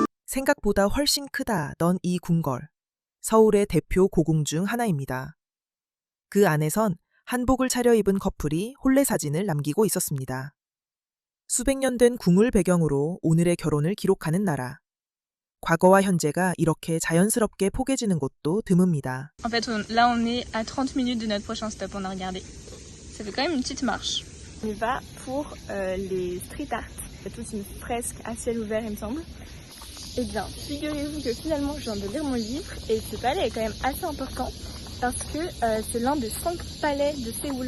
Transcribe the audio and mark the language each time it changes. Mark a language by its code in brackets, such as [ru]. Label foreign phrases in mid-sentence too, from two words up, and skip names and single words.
[ko] 생각보다 훨씬 크다 넌 이 궁궐. 서울의 대표 고궁 중 하나입니다. 그 안에선 한복을 차려입은 커플이 혼례 사진을 남기고 있었습니다. 수백 년 된 궁을 배경으로 오늘의 결혼을 기록하는 나라. 과거와 현재가 이렇게 자연스럽게 포개지는 곳도 드뭅니다. [fr] En fait, là, on est à 30 minutes de notre prochain stop, on a regardé. Ça fait quand même une petite marche. On y va pour les [en] street art. [fr] Il y a toute une fresque à ciel ouvert, il me semble. Eh bien, figurez-vous que finalement, je viens de lire mon livre et ce palais est quand même assez important parce que c'est l'un des 5 palais de Séoul.